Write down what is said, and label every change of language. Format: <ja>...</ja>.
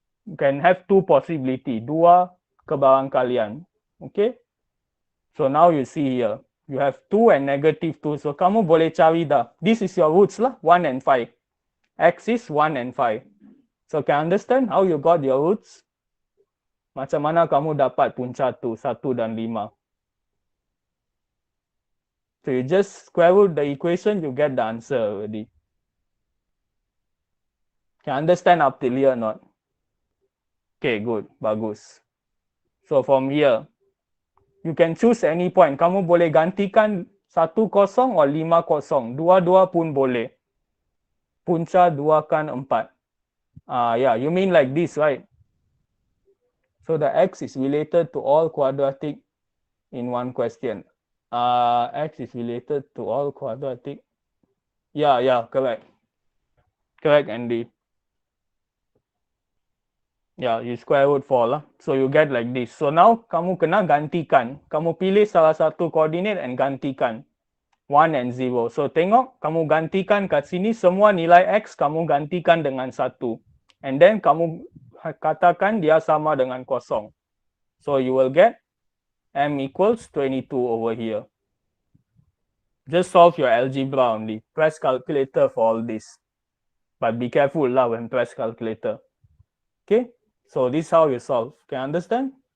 <en>You can have two possibility.</en> <ms>Dua kebarangkalian.</ms> <en>Okay? So now you see here. You have 2 and negative 2.</en> <ms>So kamu boleh cari dah.</ms> <en>This is your roots lah, 1 and 5. X is 1 and 5. So can understand how you got your roots?</en> <ms>Macam mana kamu dapat punca tu 1 dan 5?</ms> <en>So you just square root the equation, you get the answer already. Can understand up till here or not? Okay, good,</en> <ms>bagus.</ms> <en>So from here, you can choose any point.</en> <ms>Kamu boleh gantikan 1, 0</ms> <en>or 5, 0.</en> <ms>Dua-dua pun boleh. Punca 2 kan 4.</ms> <en>Yeah, you mean like this, right? So the x is related to all quadratic in one question. X is related to all quadratic. Yeah, correct. Correct, Andy. Yeah, you square root 4 lah. So you get like this.</en> <ms>So now kamu kena gantikan. Kamu pilih salah satu coordinate and gantikan. 1 and 0. So tengok, kamu gantikan kat sini semua nilai x kamu gantikan dengan 1. And then kamu katakan dia sama dengan 0.</ms> <en>So you will get m equals 22 over here. Just solve your algebra only. Press calculator for all this. But be careful lah when press calculator. Okay? So this is how you solve. Can you understand?</en>